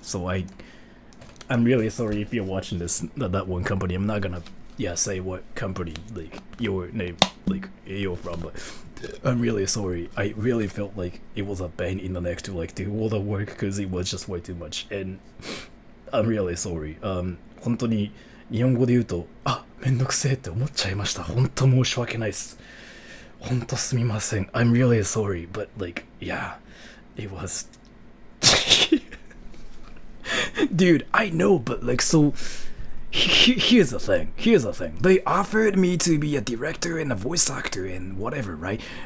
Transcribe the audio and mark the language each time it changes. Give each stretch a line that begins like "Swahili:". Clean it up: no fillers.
English: So I'm really sorry if you're watching this, that one company. I'm not gonna say what company like your name like you're from, but I'm really sorry. I really felt like it was a pain in the neck to like do all the work because it was just way too much, and I'm really sorry.
Japanese: 本当に日本語で言うと、あ、めんどくせえって思っちゃいました。本当申し訳ないです。本当すみません。
English: I'm really sorry, but like, yeah, it was. Dude, I know, but like, so here's the thing. They offered me to be a director and a voice actor and whatever, right?